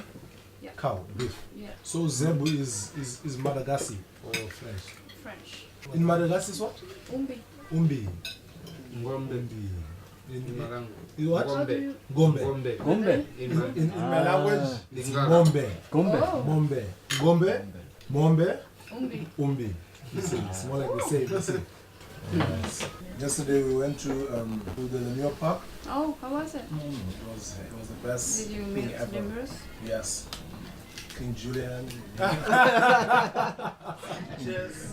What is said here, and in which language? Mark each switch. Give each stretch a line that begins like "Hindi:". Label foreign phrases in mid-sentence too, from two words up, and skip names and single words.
English: Yeah. Cow, beef. Yeah. So Zebu is Malagasy or French? French. In Madagascar is what? Umbi. Umbi. Ngombe. In what? Gombe. Gombe. Gombe. In my language, it's Gombe. Gombe. Oh. Gombe. Gombe. Mombe. Umbi. Umbi. It's more like the same. Listen. Yes. Yesterday we went to the Lemur Park. Oh, how was it? It was the best Did you thing meet ever. lemurs? Yes. King Julian. Cheers.